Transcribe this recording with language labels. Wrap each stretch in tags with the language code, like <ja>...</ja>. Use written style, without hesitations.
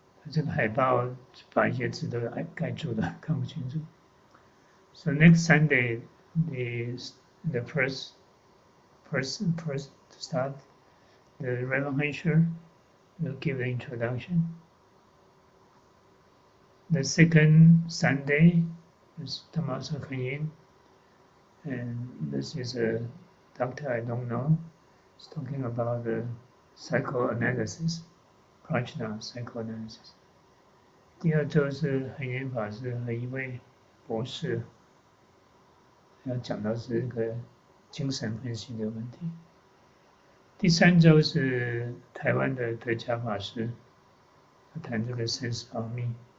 <zh>这个海報把一些字都蓋住了，看不清楚。</zh> <en>So next Sunday, the first to start, the Reverend Hensher will give the introduction. The second Sunday is Tommaso Kayin, and this is a doctor I don't know. He's talking about the psychoanalysis, Prajna psychoanalysis.</en> <zh>第2周是恒源法师和一位博士，要讲到是这个精神分析的问题。第3周是台湾的德家法师，谈这个生死奥秘。</zh>